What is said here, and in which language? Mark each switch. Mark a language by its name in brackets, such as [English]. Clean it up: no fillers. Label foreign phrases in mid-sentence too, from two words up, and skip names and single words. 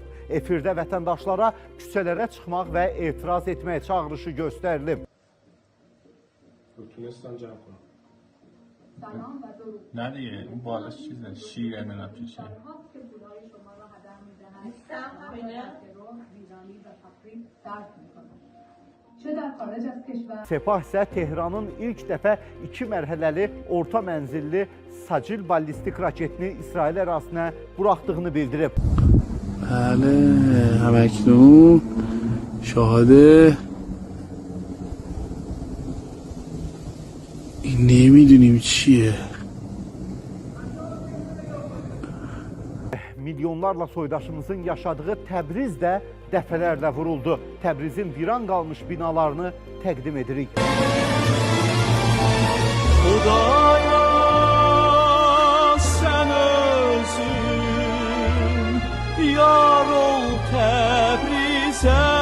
[Azerbaijani] Efirdə vətəndaşlara küçələrə çıxmaq və etiraz etməyə çağırışı göstərilib. [Persian] نه دیگه اون بالا چیزه شیر نمیدونم چیه [Azerbaijani] Sepah isə Tehranın ilk dəfə 2 mərhələli orta mənzilli Sacil ballistik raketini İsrail ərazisinə buraxdığını bildirib. [Persian] بله همکنون شاهد این نمیدونیم چیه. [Azerbaijani] Milyonlarla soydaşımızın yaşadığı Təbriz də dəfələrlə vuruldu. Təbrizin viran qalmış binalarını təqdim edirik. Xudaya sən özün yar ol Təbrizə.